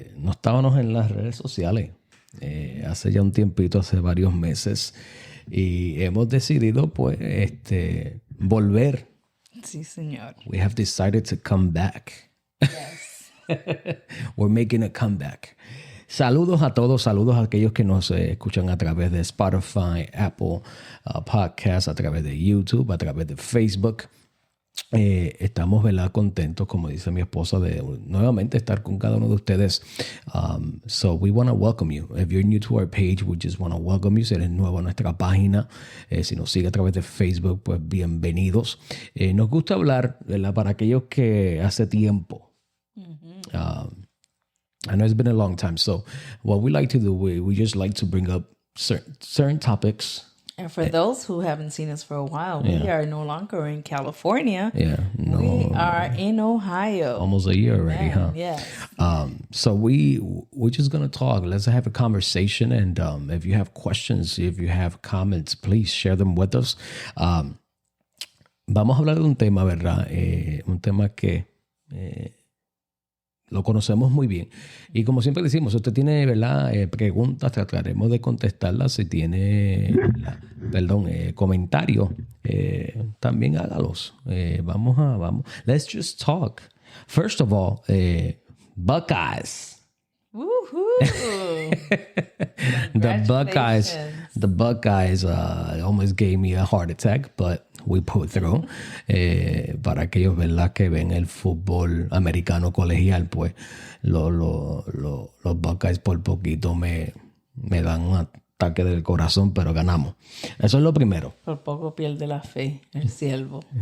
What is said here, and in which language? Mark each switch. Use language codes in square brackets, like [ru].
[es] estábamos en las redes sociales hace ya un tiempito, hace varios meses, y hemos decidido pues volver. Sí, señor. [en] We have decided to come back. Yes. We're making a comeback. [es] Saludos a todos, saludos a aquellos que nos escuchan a través de Spotify, Apple Podcasts, a través de YouTube, a través de Facebook. Estamos, ¿verdad?, contentos, como dice mi esposa, de nuevamente estar con cada uno de ustedes. [en] So we want to welcome you. If you're new to our page, we just want to welcome you. [es] Si eres nuevo a nuestra página, si nos sigue a través de Facebook, pues bienvenidos. Nos gusta hablar, ¿verdad?, para aquellos que hace tiempo. [en] I know it's been a long time. So what we like to do, we just like to bring up certain topics. And for those who haven't seen us for a while, we are no longer in California. Yeah, no. We are in Ohio. Almost a year already, huh? Yes. So we're just going to talk. Let's have a conversation. And if you have questions, if you have comments, please share them with us. [es] Vamos a hablar de un tema, ¿verdad? Un tema que lo conocemos muy bien. Y como siempre decimos, si usted tiene, ¿verdad?, preguntas, trataremos de contestarlas. Si tiene, comentarios, también hágalos. Vamos. [en] Let's just talk. First of all, Buckeyes. Woohoo! The Buckeyes almost gave me a heart attack, but we put through. [es] Para aquellos, ¿verdad?, que ven el fútbol americano colegial, pues los Buckeyes por poquito me dan un ataque del corazón, pero ganamos. Eso es lo primero. Por poco pierde la fe el siervo.